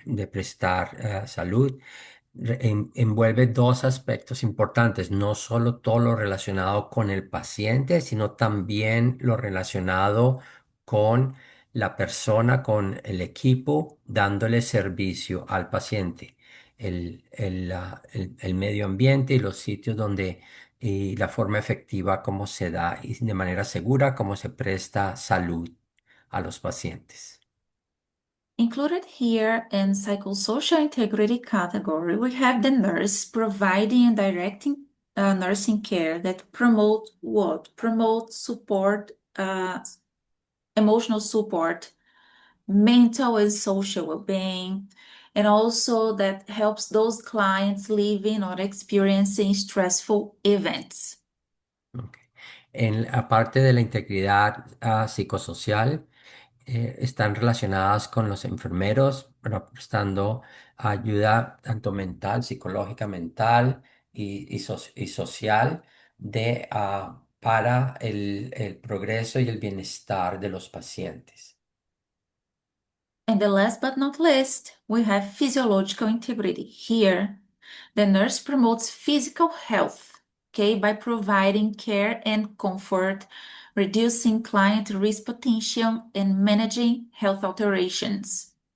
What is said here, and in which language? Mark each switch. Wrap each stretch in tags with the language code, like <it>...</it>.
<es>prestar salud envuelve dos aspectos importantes, no solo todo lo relacionado con el paciente, sino también lo relacionado con la persona, con el equipo, dándole servicio al paciente el medio ambiente y los sitios donde y la forma efectiva como se da y de manera segura como se presta salud a los pacientes.</es> <en>Included here in psychosocial integrity category, we have the nurse providing and directing nursing care that promote what? Promote support, emotional support, mental and social well-being, and also that helps those clients living or experiencing stressful events. Ok.</en> <es>En la parte de la integridad psicosocial, están relacionadas con los enfermeros, bueno, prestando ayuda tanto mental, psicológica, mental y social para el progreso y el bienestar de los pacientes.</es> <en>And the last but not least, we have physiological integrity. Here, the nurse promotes physical health, okay, by providing care and comfort, reducing client risk potential, and managing health alterations.</en>